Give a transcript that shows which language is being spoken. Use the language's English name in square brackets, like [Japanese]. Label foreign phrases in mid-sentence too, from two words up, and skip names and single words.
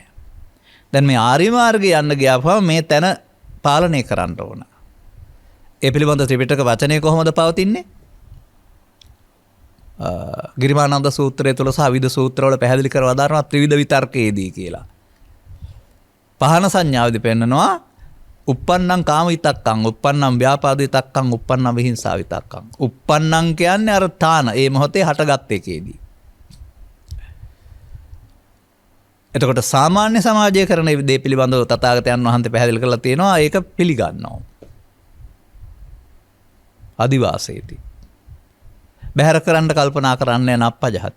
[Sinhala] දැන් මේ ආර්ය මාර්ගයේ යන්න ගියාම මේ තැන පාලනය කරන්න ඕන. ඒ පිළිබඳ ත්‍රිපිටක වචනේ කොහොමද පවතින්නේ? ගිරිමානන්ද සූත්‍රය තුළ සහ විවිධ සූත්‍රවල පැහැදිලි කරව දානවා ත්‍රිවිධ විතර්කයේදී කියලා. පහන සංඥාවේදී පෙන්නනවා [Pali] uppannam kama vitakkam, uppannam ව්‍යාපාද විතක්කම්, uppannam විහිංසා විතක්කම්. [Sinhala] uppannam කියන්නේ අර තාන ඒ මොහොතේ හටගත් එකේදී. එතකොට සාමාන්‍ය සමාජය කරන දේ පිළිබඳව තථාගතයන් වහන්සේ පැහැදිලි කරලා තියෙනවා ඒක පිළිගන්නවා. අදිවාසීති. බැහැර කරන්න කල්පනා කරන්නේ නප්පජහති.